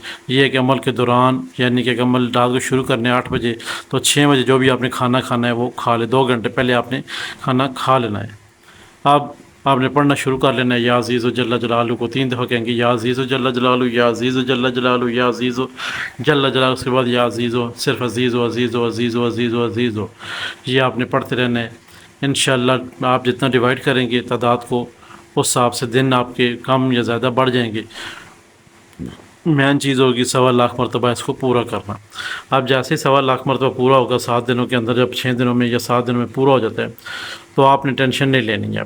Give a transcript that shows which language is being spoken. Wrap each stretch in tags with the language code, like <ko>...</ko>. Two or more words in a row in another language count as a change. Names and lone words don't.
<ur>یہ ہے کہ عمل کے دوران، یعنی کہ عمل رات کو شروع کرنے 8 بجے، تو 6 بجے جو بھی آپ نے کھانا ہے وہ کھا لے. 2 گھنٹے پہلے آپ نے کھانا کھا لینا ہے. اب آپ نے پڑھنا شروع کر لینا ہے</ur> <ar>یا عزیز و جل جلالہ</ar> <ur>کو.</ur> <ar>3</ar> <ur>دفعہ کہیں گے</ur> <ar>یا عزیز و جل جلالہ، یا عزیز و جل جلالہ، یا عزیز و جل جلالہ.</ar> <ur>اس کے بعد</ur> <ar>یا عزیز و،</ar> <ur>صرف عزیز و عزیز و عزیز و عزیز و عزیز و. یہ آپ نے پڑھتے رہنا ہے. انشاءاللہ آپ جتنا ڈیوائڈ کریں گے تعداد کو، اس حساب سے دن آپ کے کم یا زیادہ بڑھ جائیں گے. مین چیز ہوگی 1.25 لاکھ مرتبہ اس کو پورا کرنا. اب جیسے 1.25 لاکھ مرتبہ پورا ہوگا 7 دنوں کے اندر، جب 6 دنوں میں یا 7 دنوں میں پورا ہو جاتا ہے، تو آپ نے ٹینشن نہیں لینی ہے.</ur>